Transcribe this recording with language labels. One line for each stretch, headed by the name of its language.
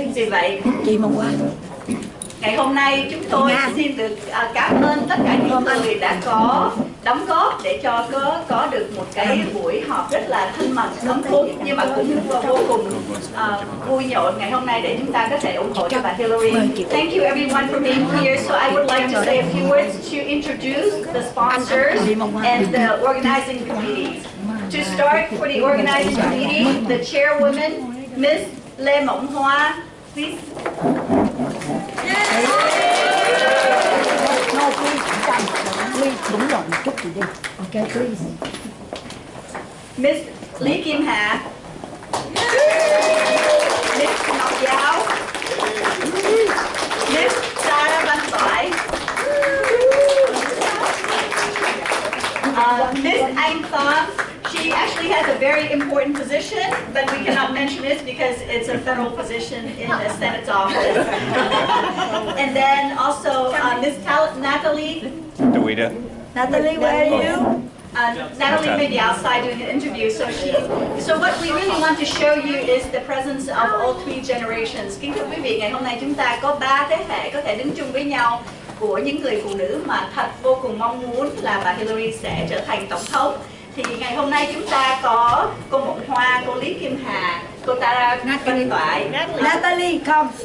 Vietnamese: Vì vậy, ngày hôm nay chúng tôi xin được cảm ơn tất cả những người đã có đóng góp để cho có được một cái buổi họp rất là thân mật, ấm cúng, nhưng mà cũng vô cùng vui nhộn ngày hôm nay để chúng ta có thể ủng hộ cho bà Hillary.
English: Thank you everyone for being here. So I would like to say a few words to introduce the sponsors and the organizing committee. To start, for the organizing committee, the chairwoman, Ms. Lê Mộng Hoa, please. No, please,
Vietnamese: đúng rồi, một chút thì đi.
English: Okay, please. Miss Lý Kim Hà, Miss Ngọc Giáo, Miss Sarah Văn Toại, Miss Anh Pham. She actually has a very important position, but we cannot mention it because it's a federal position in the Senate's office. And then also Miss Natalie. Natalie, where are you? Natalie may be outside doing an interview. So what we really want to show you is the presence of all three generations.
Vietnamese: Kính thưa quý vị, ngày hôm nay chúng ta có 3 thế hệ có thể đứng chung với nhau của những người phụ nữ mà thật vô cùng mong muốn là bà Hillary sẽ trở thành tổng thống. Thì ngày hôm nay chúng ta có cô Mộng Hoa, cô Lý Kim Hà, cô Tara Văn Toại,
English: Natalie, come.